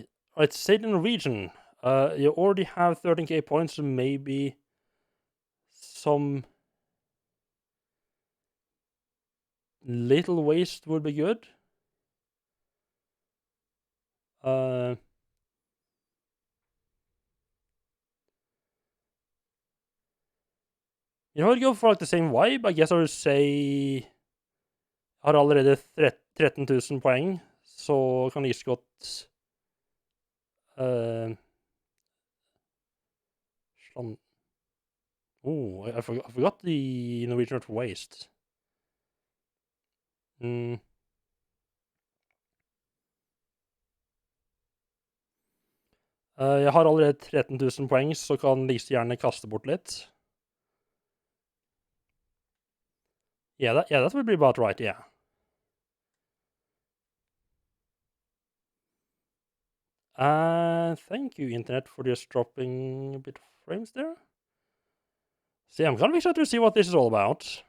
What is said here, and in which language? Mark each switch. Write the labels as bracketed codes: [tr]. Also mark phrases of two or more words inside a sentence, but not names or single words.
[en] Right, say it in Norwegian. You already have 13k points, so maybe some little waste would be good. You know, I'd go for like the same vibe. I guess I would say [no] jeg har allerede 13 000 poeng, så kan jeg like godt [en] Oh, I forgot the Norwegian word for waste. [no] Jeg har allerede 13 000 poeng, så kan like gjerne kaste bort litt. [en] Yeah, that would be about right, yeah. Thank you, Internet, for just dropping a bit of frames there. See, I'm kind of excited to see what this is all about.